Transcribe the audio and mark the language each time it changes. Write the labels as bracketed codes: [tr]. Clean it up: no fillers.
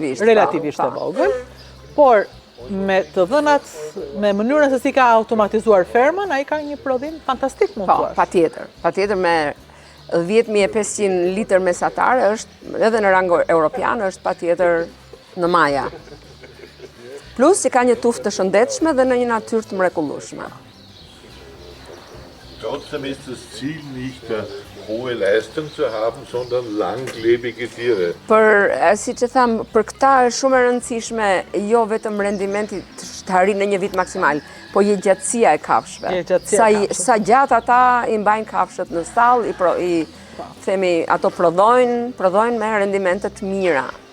[sq] Relativisht e vogël, por me të dhënat, me mënyrën se si ka automatizuar fermën, ai ka një prodhim fantastik, mund thua. Patjetër me 10.500 litër mesatare është edhe në rang europian është patjetër në maja. Plus që ka një tuftë të shëndetshme dhe në një natyrë të mrekullueshme. [de] Trotzdem ist das Ziel nicht hohe Leistung zu haben, sondern langlebige Tiere. [sq] Siç e tham, për këta është shumë e rëndësishme jo vetëm rendimenti të arrijë në një vit maksimal, po gjatësia e kafshëve. Sa gjatë ata i mbajnë kafshët në stall, themi ato prodhojnë me rendimente të mira.